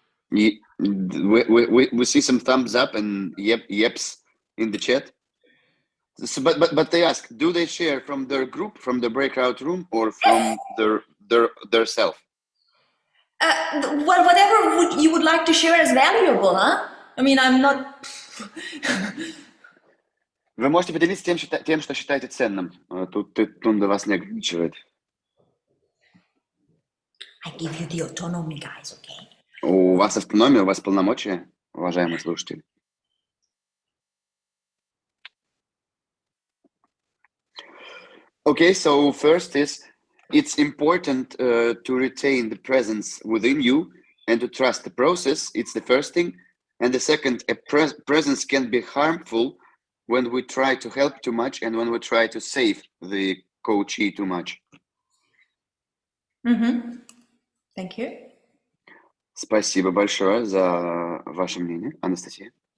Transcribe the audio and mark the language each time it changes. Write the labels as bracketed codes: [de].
[en] We see some thumbs up and yeps in the chat. So, but they ask, do they share from their group, from the breakout room, or from their self? Well, whatever you would like to share as valuable, huh? I mean, I'm not... [ru] Вы можете поделиться тем, что считаете ценным. Тут Тунде вас не ограничивает. [en] I give you the autonomy, guys, okay? [ru] У вас автономия, у вас полномочия, уважаемые слушатели. [en] Okay, so first it's important to retain the presence within you and to trust the process. It's the first thing. And the second, a presence can be harmful when we try to help too much and when we try to save the coachee too much. Mm-hmm. Thank you. [ru] Спасибо большое за ваше мнение, Анастасия.